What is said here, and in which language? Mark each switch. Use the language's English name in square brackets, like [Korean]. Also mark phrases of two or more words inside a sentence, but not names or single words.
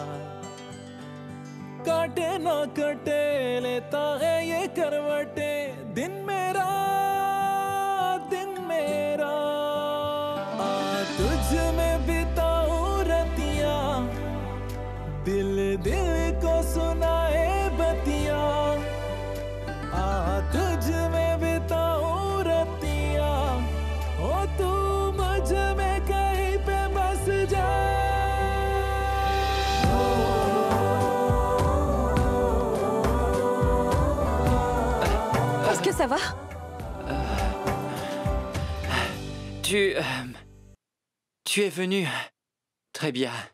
[Hindi] काटे ना कटे लेता है ये करवटे, दिन मेरा तुझ में बिताऊं रतियां, दिल दिल को सुनाए बतियां, तुझ में बिताऊं रतियां, ओ तू मुझ में कहीं पे बस जा। [French] Est-ce que ça va? Tu es venu. Très bien.